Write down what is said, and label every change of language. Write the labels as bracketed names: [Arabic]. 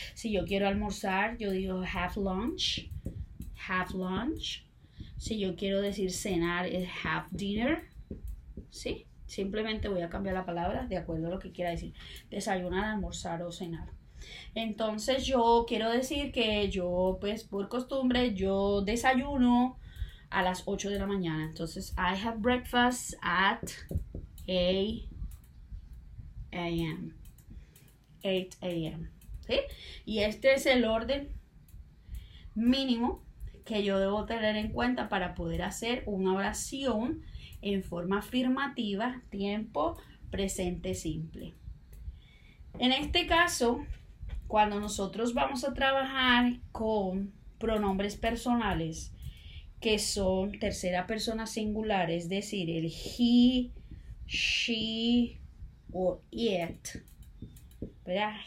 [Spanish] Si yo quiero almorzar, yo digo [English] have lunch, have lunch. [Spanish] Si yo quiero decir cenar, es [English] have dinner, [Spanish] ¿sí? Simplemente voy a cambiar la palabra de acuerdo a lo que quiera decir, desayunar, almorzar o cenar. Entonces yo quiero decir que yo, pues por costumbre, yo desayuno a las 8 de la mañana. [English] Entonces, I have breakfast at 8 a.m. [Spanish] ¿Sí? Y este es el orden mínimo que yo debo tener en cuenta para poder hacer una oración en forma afirmativa, tiempo presente simple. En este caso, cuando nosotros vamos a trabajar con pronombres personales que son tercera persona singular, es decir, el he, she o it, ¿verdad?